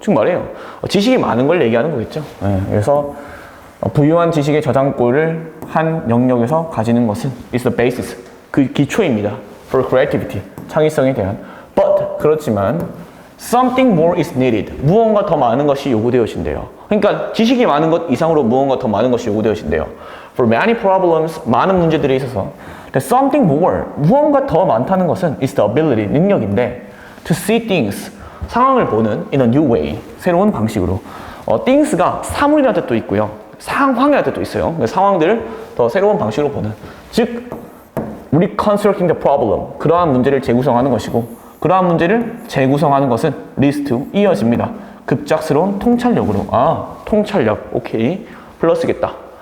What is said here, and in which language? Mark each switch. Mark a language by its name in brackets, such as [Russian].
[Korean] 즉 말해요, 지식이 많은 걸 얘기하는 거겠죠. 네, 그래서 부유한 지식의 저장고를 한 영역에서 가지는 것은 [English] is the basis, [Korean] 그 기초입니다. [English] for creativity, [Korean] 창의성에 대한. But 그렇지만 [English] something more is needed, [Korean] 무언가 더 많은 것이 요구되어진대요. 그러니까 지식이 많은 것 이상으로 무언가 더 많은 것이 요구되어진대요. [English] For many problems, [Korean] 많은 문제들에 있어서 [English] something more, [Korean] 무언가 더 많다는 것은 [English] is the ability, [Korean] 능력인데 [English] to see things, [Korean] 상황을 보는 [English] in a new way, [Korean] 새로운 방식으로. things가 사물이라는 뜻도 있고요, 상황이라는 뜻도 있어요. 상황들을 더 새로운 방식으로 보는, 즉 [English] reconstructing the problem, [Korean] 그러한 문제를 재구성하는 것이고, 그러한 문제를 재구성하는 것은 [English] leads to, [Korean] 이어집니다. 급작스러운 통찰력으로. 통찰력. 오케이. 플러스겠다.